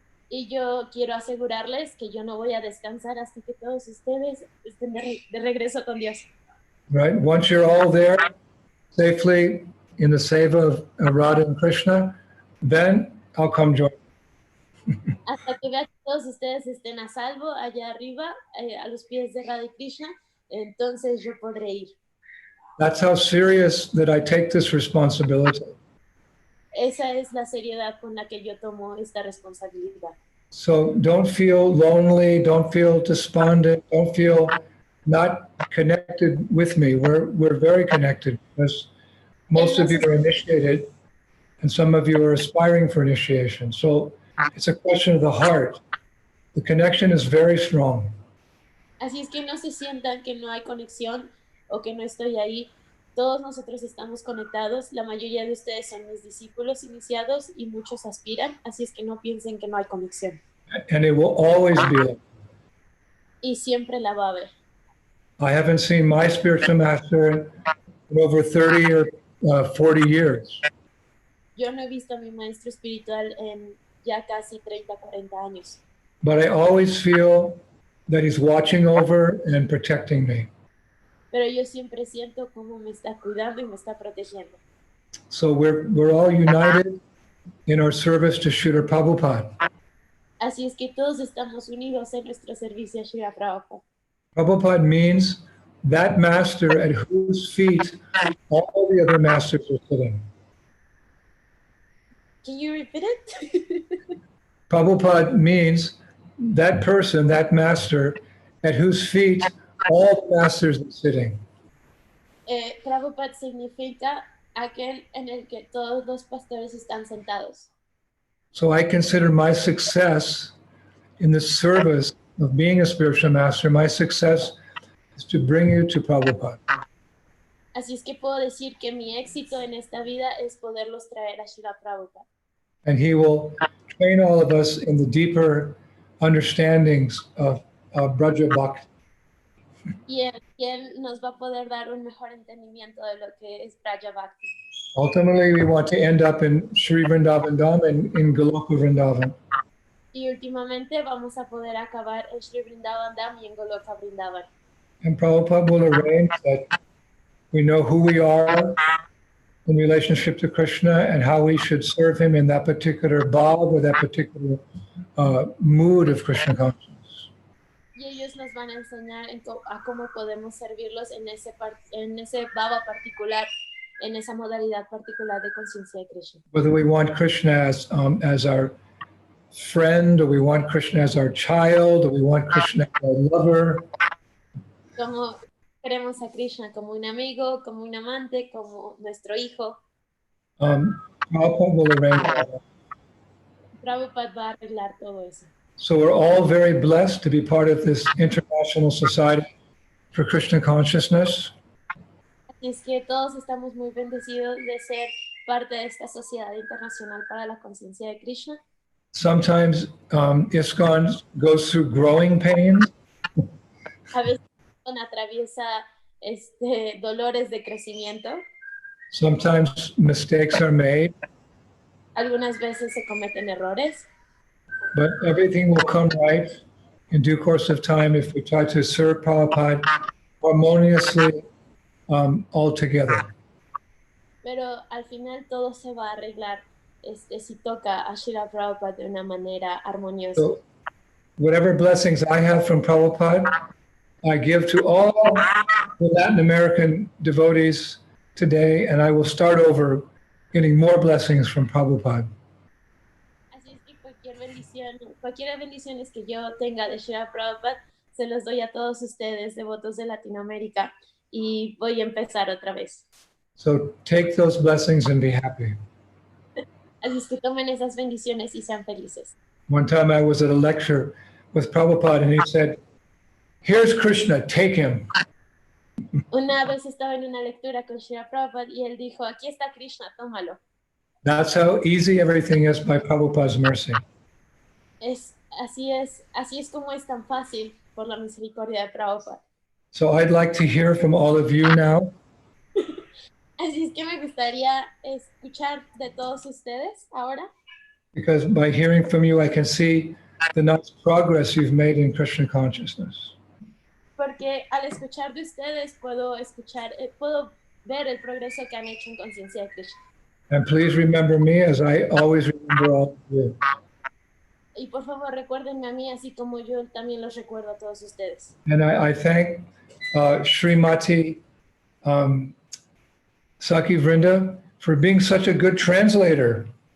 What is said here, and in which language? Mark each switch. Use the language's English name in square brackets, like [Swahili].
[Spanish] Y yo quiero asegurarles que yo no voy a descansar hasta que todos ustedes estén de regreso con Dios. [English] Right? Once you're all there safely in the seva of Radha and Krishna, then I'll come join. Hasta que vea que todos ustedes estén a salvo allá arriba, a los pies de Radha y Krishna, entonces yo podré ir. That's how serious that I take this responsibility. Esa es la seriedad con la que yo tomo esta responsabilidad. So don't feel lonely, don't feel despondent, don't feel not connected with me. We're very connected because most of you are initiated and some of you are aspiring for initiation. So it's a question of the heart. The connection is very strong. [Spanish] Así es que no se sientan que no hay conexión o que no estoy ahí. Todos nosotros estamos conectados. La mayoría de ustedes son mis discípulos iniciados y muchos aspiran. Así es que no piensen que no hay conexión. [English] And it will always be like that. [Spanish] Y siempre la va a haber. [English] I haven't seen my spiritual master in over 30 or 40 years. [Spanish] Yo no he visto a mi maestro espiritual en ya casi 30, 40 años. [English] But I always feel that he's watching over and protecting me. [Spanish] Pero yo siempre siento cómo me está cuidando y me está protegiendo. [English] So we're all united in our service to Srila Prabhupada. [Spanish] Así es que todos estamos unidos en nuestro servicio a Srila Prabhupada. [English] Prabhupada means that master at whose feet all the other masters are sitting. Can you repeat it? Prabhupada means that person, that master, at whose feet all the masters are sitting. [Spanish] Prabhupada significa aquel en el que todos los pastores están sentados. [English] So I consider my success in the service of being a spiritual master, my success is to bring you to Prabhupada. [Spanish] Así es que puedo decir que mi éxito en esta vida es poderlos traer a Srila Prabhupada. [English] And he will train all of us in the deeper understandings of Braja Bhakti. [Spanish] Y él nos va a poder dar un mejor entendimiento de lo que es Braja Bhakti. [English] Ultimately, we want to end up in Sri Vrindavan Dham and in Goloka Vrindavan. [Spanish] Y últimamente vamos a poder acabar en Sri Vrindavan Dham y en Goloka Vrindavan. [English] And Prabhupada will arrange that we know who we are in relationship to Krishna and how we should serve him in that particular bhav or that particular mood of Krishna consciousness. [Spanish] Y ellos nos van a enseñar a cómo podemos servirlos en ese bhava particular, en esa modalidad particular de conciencia de Krishna. [English] Whether we want Krishna as our friend, or we want Krishna as our child, or we want Krishna as our lover. [Spanish] Como queremos a Krishna como un amigo, como un amante, como nuestro hijo. [English] Prabhupada will arrange that. [Spanish] Prabhupada va a arreglar todo eso. [English] So we're all very blessed to be part of this International Society for Krishna Consciousness. [Spanish] Así es que todos estamos muy bendecidos de ser parte de esta sociedad internacional para la conciencia de Krishna. [English] Sometimes ISKCON goes through growing pains. [Spanish] A veces atraviesa dolores de crecimiento. [English] Sometimes mistakes are made, [Spanish] Algunas veces se cometen errores, [English] but everything will come right in due course of time if we try to serve Prabhupada harmoniously all together. [Spanish] pero al final todo se va a arreglar si toca a Srila Prabhupada de una manera armoniosa. [English] So whatever blessings I have from Prabhupada, I give to all the Latin American devotees today, and I will start over getting more blessings from Prabhupada. [Spanish] Así es que cualquier bendiciones que yo tenga de Srila Prabhupada, se los doy a todos ustedes, devotos de Latinoamérica, y voy a empezar otra vez. [English] So take those blessings and be happy. [Spanish] Así es que tomen esas bendiciones y sean felices. [English] One time I was at a lecture with Prabhupada, and he said, "Here's Krishna, take him." [Spanish] Una vez estaba en una lectura con Srila Prabhupada y él dijo, aquí está Krishna, tómalo. [English] That's how easy everything is by Prabhupada's mercy. [Spanish] Así es como es tan fácil por la misericordia de Prabhupada. [English] So I'd like to hear from all of you now. [Spanish] Así es que me gustaría escuchar de todos ustedes ahora, [English] Because by hearing from you, I can see the nice progress you've made in Krishna consciousness. [Spanish] porque al escuchar de ustedes puedo ver el progreso que han hecho en conciencia de Krishna. [English] And please remember me as I always remember all of you. [Spanish] Y por favor recuérdenme a mí, así como yo también los recuerdo a todos ustedes. [English] And I thank Srimati Saki Vrinda for being such a good translator.